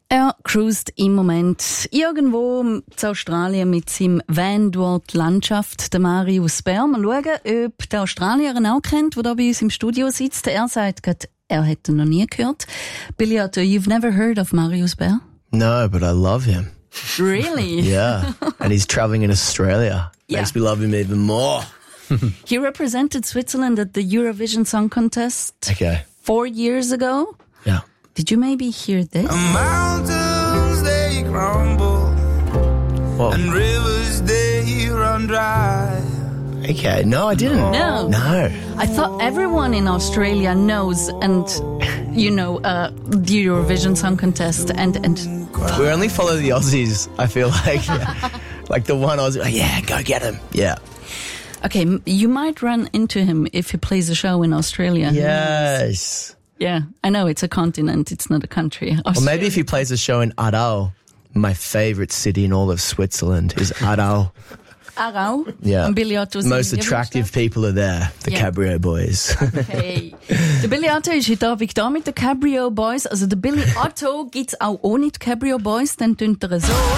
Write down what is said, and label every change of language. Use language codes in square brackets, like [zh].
[de] Er cruist im Moment irgendwo in Australien mit seinem Van dort Landschaft, der Marius Bär. Mal schauen, ob der Australier ihn auch kennt, der da bei uns im Studio sitzt. Er sagt gerade, er hätte ihn noch nie gehört. [en] Billy Otto, you've never heard of Marius Bär? No, but I love him. Really? Yeah. And he's traveling in Australia. Makes me love him even more. He represented Switzerland at the Eurovision Song Contest. Okay. 4 years ago. Yeah. Did you maybe hear this? And mountains, they crumble. Whoa. And rivers, they run dry. Okay, no, I didn't. No. No. I thought everyone in Australia knows and, you know, the Eurovision Song Contest and... We only follow the Aussies, I feel like. Like the one Aussie, oh, yeah, go get him. Yeah. Okay, you might run into him if he plays a show in Australia. Yes. Yeah, I know, it's a continent, it's not a country. Australia. Well, maybe if he plays a show in Aarau, my favorite city in all of Switzerland is Aarau. Aarau? Yeah. And Billy Otto's most attractive people are there, the Cabrio Boys. [de] Okay. Der Billy Otto ist heute Abend da mit den Cabrio Boys. Also der Billy Otto gibt's auch ohne die Cabrio Boys, dann tönt er so.